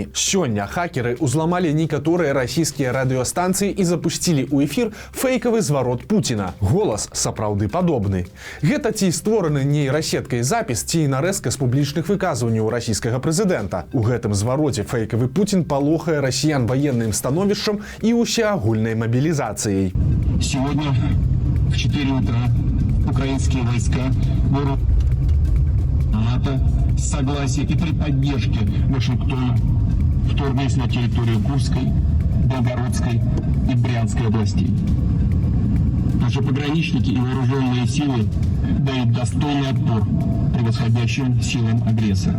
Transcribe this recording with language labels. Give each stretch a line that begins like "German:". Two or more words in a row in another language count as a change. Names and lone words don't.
Belarusian: Сёння хакеры ўзламалі некаторыя расійскія радыёстанцыі і запусцілі ў эфір фэйкавы зварот Пуціна. Голас сапраўды падобны. Гэта ці створаны нейрасеткай запіс, ці нарэзка з публічных выказванняў расійскага прэзідэнта. У гэтым звароце фэйкавы Пуцін палохае расіян ваенным становішчам і усеагульнай мабілізацыяй.
Russian: Сегодня в 4 утра украинские войска НАТО с согласия и при поддержке Вашингтона вторглись на территорию Курской, Белгородской и Брянской областей. Наши пограничники и вооруженные силы дают достойный отпор превосходящим силам агрессора.